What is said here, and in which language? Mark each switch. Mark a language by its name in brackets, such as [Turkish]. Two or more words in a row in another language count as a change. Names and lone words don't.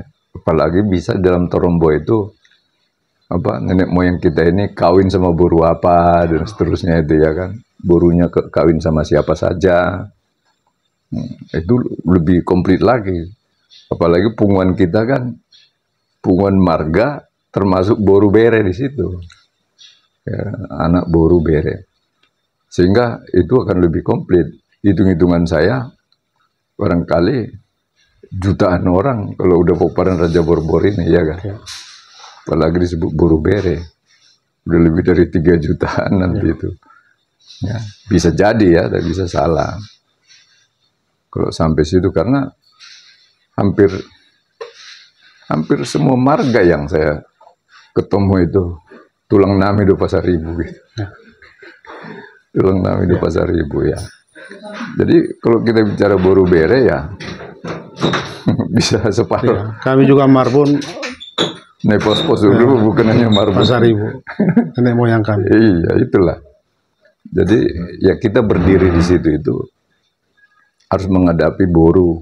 [Indonesian] Apalagi bisa dalam Torombo itu, nenek moyang kita ini kawin sama boru apa, dan seterusnya itu ya kan. Borunya kawin sama siapa saja. Itu lebih komplit lagi. Apalagi punguan kita kan punguan marga termasuk [Batak Toba] boru bere [Indonesian] di situ, ya, [Batak Toba] anak boru bere, [Indonesian] sehingga itu akan lebih komplit. Hitung-hitungan saya barangkali jutaan orang kalau udah peperangan Raja Borbor ini, ya kan. Apalagi disebut [Batak Toba] boru bere, [Indonesian] udah lebih dari 3 jutaan nanti itu. Ya, bisa jadi ya, tapi bisa salah kalau sampai situ, karena hampir semua marga yang saya ketemu itu [Batak Toba] tulang nami do [Indonesian] Pasaribu gitu. [Batak Toba] Tulang nami do Pasaribu ya. [Indonesian] Jadi kalau kita bicara [Batak Toba] boru bere [Indonesian] ya bisa separuh. Ya, kami juga Marbun Nepos-pos dulu, bukan hanya Marbun. Pasaribu, nenek moyang kami. Iya, itulah. Jadi ya kita berdiri di situ itu harus menghadapi boru,